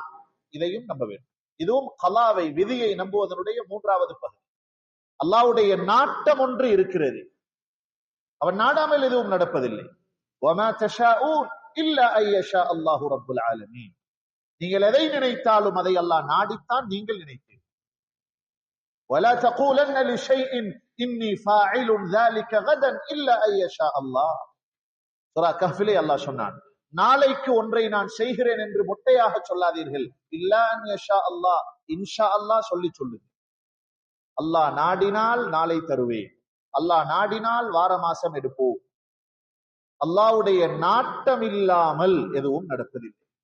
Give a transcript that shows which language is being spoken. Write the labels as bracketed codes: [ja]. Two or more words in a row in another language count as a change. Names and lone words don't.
[ta] இதையும் நம்ப வேண்டும். இதுவும் கலாவை, விதியை நம்புவதனுடைய மூன்றாவது பகுதி. அல்லாஹ்வுடைய நாட்டம் ஒன்று இருக்கிறது, அவன் நாடாமல் எதுவும் நடப்பதில்லை. [ar] وَمَا تَشَاءُونَ إِلَّا أَن يَشَاءَ اللَّهُ رَبُّ الْعَالَمِينَ. [ta] நீங்கள் எதை நினைத்தாலும் அதை அல்லாஹ் நாடித்தான் நீங்கள் நினைத்தீர்கள். [ar] وَلَا تَقُولَنَّ لِشَيْءٍ إِنِّي فَاعِلٌ ذَلِكَ غَدًا إِلَّا أَن يَشَاءَ اللَّهُ. [ta] சூரா கஹ்ஃபிலே அல்லாஹ் சொன்னான், நாளைக்கு ஒன்றை நான் செய்கிறேன் என்று மொட்டையாக சொல்லாதீர்கள். [ar] إلا أن يشاء الله، إن شاء الله [ta] சொல்லி சொல்லுங்க. அல்லாஹ் நாடினால் நாளை தருவேன், அல்லாஹ் நாடினால் வார மாசம் எடுப்போம். அல்லாஹ்வுடைய நாட்டம் இல்லாமல் எதுவும் நடப்பதில்லை.